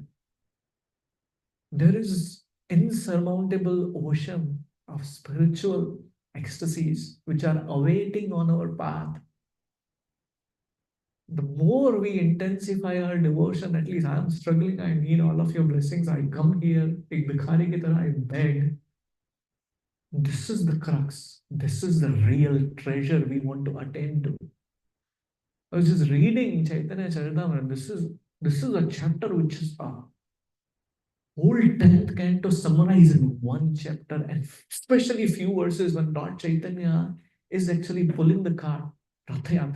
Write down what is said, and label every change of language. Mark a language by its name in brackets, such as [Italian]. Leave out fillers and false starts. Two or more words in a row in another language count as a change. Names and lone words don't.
[English] There is insurmountable ocean of spiritual ecstasies which are awaiting on our path. The more we intensify our devotion, at least I'm struggling, I need all of your blessings. I come here, [Hindi] एक भिखारी की तरह, [English] I beg. This is the crux. This is the real treasure we want to attain to. I was just reading Chaitanya Charitamrita. This is a chapter which is a whole 10th canto summarized in one chapter, and especially few verses when Lord Chaitanya is actually pulling the cart, Ratha Yatra.